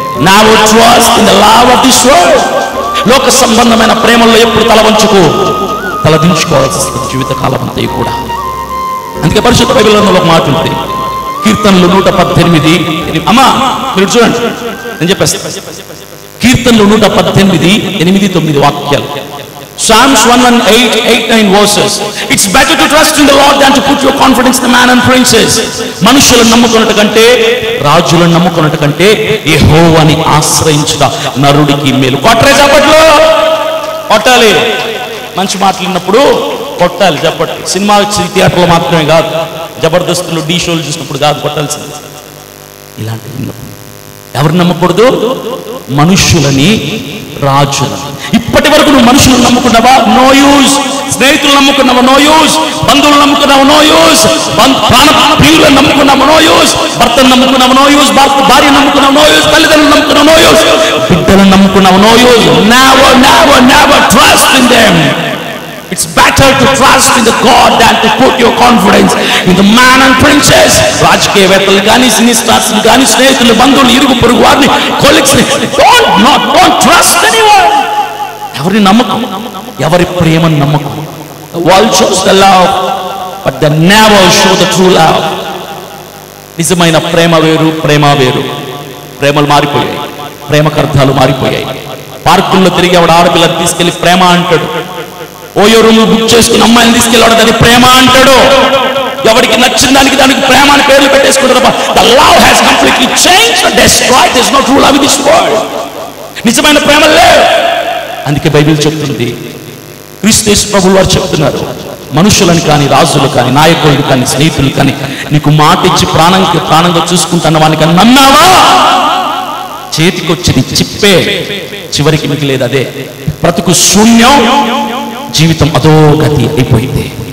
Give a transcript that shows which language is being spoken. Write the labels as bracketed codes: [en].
[en] Never trust in the love of this world. [te] లోక సంబంధమైన ప్రేమల్లో ఎప్పుడు తలదించుకోవాల్సి వస్తుంది జీవితకాలం అంతా కూడా. అందుకే పరిశుద్ధ బైబిల్లో ఒక మాట ఉంటుంది, కీర్తనలు 118. అమ్మా మీరు చూడండి, నేను చెప్పేస్తాను. కీర్తనలు 118, 8, 9 వాక్యాలు. [en] Psalms 118, 8-9 verses. It's better to trust in the Lord than to put your confidence in the man and princes. [te] మనుషులను నమ్ముకున్నట్టు కంటే, రాజులను నమ్ముకున్నట్టు కంటే యెహోవాని ఆశ్రయించుట నరుడికి మేలు. కొట్టరే చప్పట్లు, కొట్టాలి. మంచి మాటలు విన్నప్పుడు కొట్టాలి చప్పట్లు. సినిమా థియేటర్లో మాత్రమే కాదు, జబర్దస్తులు డీ షోలు చూసినప్పుడు కాదు కొట్టాల్సింది. ఇలాంటివి విన్నప్పుడు ఎవరు నమ్మకూడదు? మనుషులని, రాజులని. ఇప్పటి వరకు నువ్వు మనుషులను నమ్ముకున్నావా? [en] No use. [te] స్నేహితులు నమ్ముకున్నావా? No use. బంధువులు నమ్ముకున్నావా? No use. ప్రియులను నమ్ముకున్నావా? No use. భర్తను నమ్ముకున్నావా? No use. భార్య నమ్ముకున్నావా? No use. తల్లిదండ్రులు నమ్ముకున్నావా? No use. బిడ్డలను నమ్ముకున్నావా? No use. [en] Never never never trust in them. It's better to trust in the God than to put your confidence in the man and princes. [te] రాజకీయవేత్తలు కానీ, సినీ stars కానీ, స్నేహితులు, బంధువులు, ఇరుగు పొరుగు వారిని, కొలీగ్స్ ని [en] don't trust anyone. [te] ఎవరిని నమ్మకం? ఎవరి ప్రేమను నమ్మకం? [en] The world shows the love, but they never show the true love. [te] నిజమైన ప్రేమ వేరు, ప్రేమ వేరు. ప్రేమలు మారిపోయాయి, ప్రేమకు అర్థాలు మారిపోయాయి. పార్కుల్లో తిరిగి ఆవిడ ఆడపిల్లని తీసుకెళ్లి ప్రేమ అంటాడు. ఓయో రూమ్ బుక్ చేసుకుని అమ్మాయిని తీసుకెళ్ళాడు, దాన్ని ప్రేమ అంటాడు. ఎవరికి నచ్చిన దానికి దానికి ప్రేమ అని పేర్లు పెట్టేసుకుంటారు. [en] The love has completely changed and destroyed. There is no true love in this world. [te] నిజమైన ప్రేమ లేదు. అందుకే బైబిల్ చెప్తుంది, క్రీస్తు ప్రభువు వారు చెప్తున్నారు, మనుషులను కానీ, రాజులు కానీ, నాయకులు కానీ, స్నేహితులు కానీ నీకు మాట ఇచ్చి ప్రాణంగా చూసుకుంటున్న వానికి నమ్మావా? చేతికొచ్చింది చిప్పే, చివరికి మిగిలేదు అదే. బ్రతుకు శూన్యం, జీవితం అదో గతి అయిపోయింది.